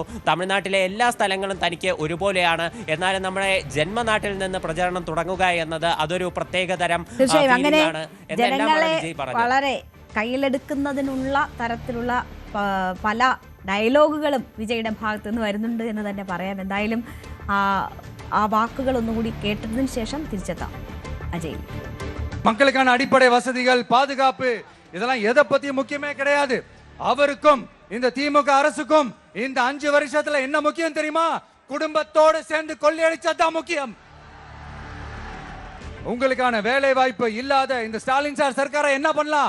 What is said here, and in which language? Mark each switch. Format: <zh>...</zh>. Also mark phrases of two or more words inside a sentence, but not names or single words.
<ml>തമിഴ്നാട്ടിലെ എല്ലാ സ്ഥലങ്ങളും തനിക്ക് ഒരുപോലെയാണ്. എന്നാലും നമ്മുടെ ജന്മനാട്ടിൽ നിന്ന് പ്രചരണം തുടങ്ങുക എന്നത് അതൊരു പ്രത്യേകതരം അങ്ങനെ ജനങ്ങളെ വളരെ കയ്യിലെടുക്കുന്നതിനുള്ള തരത്തിലുള്ള പല ഡയലോഗുകളും വിജയുടെ ഭാഗത്തു നിന്ന് വരുന്നുണ്ട് എന്ന് തന്നെ പറയാം. എന്തായാലും ആ വാക്കുകൾ ഒന്നുകൂടി കേട്ടതിന് ശേഷം തിരിച്ചെത്താം.</ml> <ta>அஜய், மக்களுக்கான அடிப்படை வசதிகள், பாதுகாப்பு, இதெல்லாம் எதை பத்தி முக்கியமே கிடையாது. அவருக்கும் இந்த திமுக அரசுக்கும் இந்த 5 வருஷத்துல என்ன முக்கியம் தெரியுமா? குடும்பத்தோட சேர்ந்து கொள்ளையடிச்சதான் முக்கியம். உங்களுக்கான வேலை வாய்ப்பு இல்லாத இந்த ஸ்டாலின் சார் சர்க்காரை என்ன பண்ணலாம்?</ta>